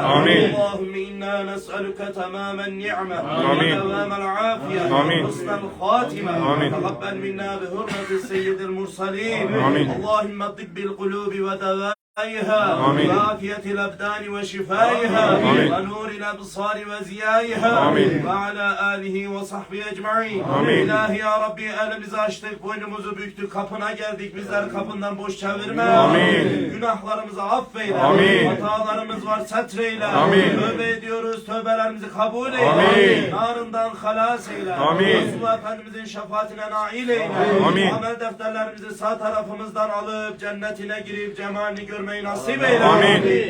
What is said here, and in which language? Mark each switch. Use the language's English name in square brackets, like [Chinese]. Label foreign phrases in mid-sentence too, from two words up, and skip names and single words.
[Arabic] اللهم إنا نسألك تمام النعمة ودوام العافية وحسن الخاتمة تقبل منا بحرمة السيد المرسلين. اللهم طب القلوب ودوائها وعافية الأبدان وشفائها ونور الأبصار وزيائها وعلى آله وصحبه أجمعين. [Turkish] İlahi ya Rabbi elimizi açtık, boynumuzu büktük, kapına geldik, bizleri kapından boş çevirme. Günahlarımızı affeyle. Hatalarımız var setreyle. Tövbe ediyoruz, tövbelerimizi kabul eyle. Narından halas eyle. Resulullah Efendimizin şefaatine nail eyle. Amel defterlerimizi sağ tarafımızdan alıp cennetine girip cemalini görmeyi nasip eyle.